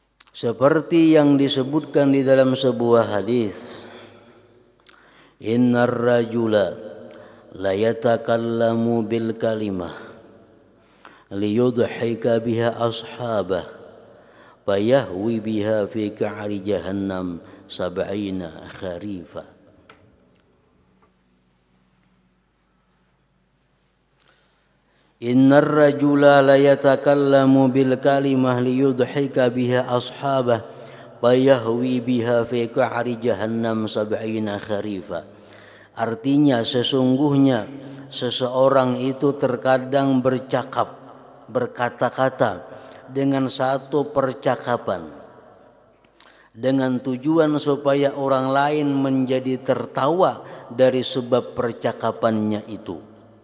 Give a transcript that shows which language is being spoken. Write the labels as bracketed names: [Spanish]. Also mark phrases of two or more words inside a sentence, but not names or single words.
[Indonesian] Seperti yang disebutkan di dalam sebuah hadis, [Arabic] إن الرجل ليتكلم بالكلمة ليضحك بها أصحابه فيهوي بها في قعر جهنم سبعين خريفا. إن الرجل ليتكلم بالكلمة ليضحك بها أصحابه فيهوي بها في قعر جهنم سبعين خريفا. [Indonesian] Artinya sesungguhnya seseorang itu terkadang berkata-kata dengan satu percakapan dengan tujuan supaya orang lain menjadi tertawa dari sebab percakapannya itu.